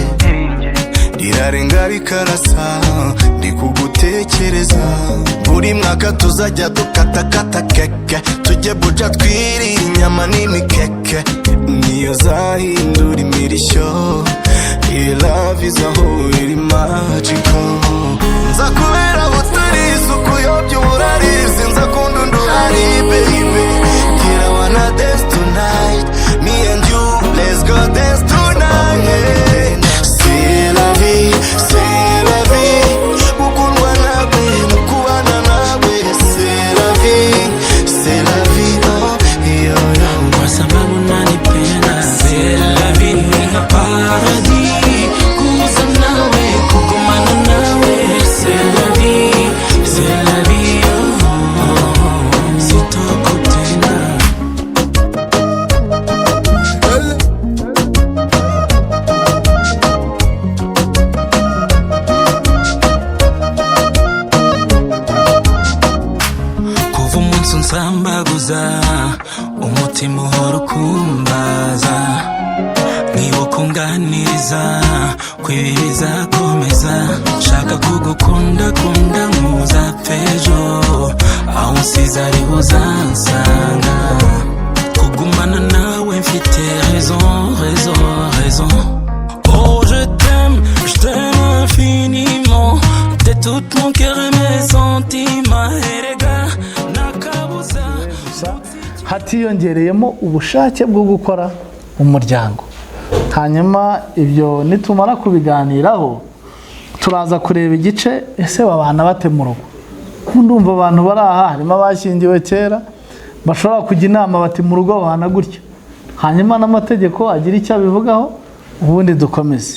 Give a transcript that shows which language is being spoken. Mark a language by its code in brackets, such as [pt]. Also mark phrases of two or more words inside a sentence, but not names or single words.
[rw] Rirarenga rikarasa, ndi kugutekereza. Buri mwaka tuzajya dukatakata keke, tujye buja twirira inyama n'imikeke. Niyo zahindura imirishyo, iyi [en] love is a whole magical. [rw] Nza kubera butari isuku yobya uburarizi, nza kundundurari baby. [en] Kira wanna dance tonight, me and you, let's go dance tonight. [fr] C'est la vie, c'est la vie. [rw] Gukundwa nawe, nukubana nawe. [fr] C'est la vie, oh yo yo. [sw] Kwa sababu nanipenda, [fr] c'est la vie [sw] ni paradis. Kuza nawe, kukumana nawe. [fr] C'est la vie, oh. [sw] Sitokutenda. [rw] Kuva umunsi unsambaguza, umutima uhora ukumbaza. Niwo kunganiriza, kwibi bizakomeza. Nshaka kugukunda kunda nk'uzapfa ejo, aho unsize ariho uzansanga. Kugumana nawe mfite raison. [fr] Oh je t'aime infiniment. tout mon cœur et mes sentiments [rw] erega nakabuza hatiyongereyemo ubushake bwo gukora umuryango. Hanyuma ibyo nitumara kubiganiraho turaza kureba igice ese babana bate mu rugo. Ndumva abantu bari aha harimo abashyingiwe kera bashobora kujya inama bati mu rugo babana gutya, hanyuma n'amategeko agira icyo abivugaho, ubundi dukomeze.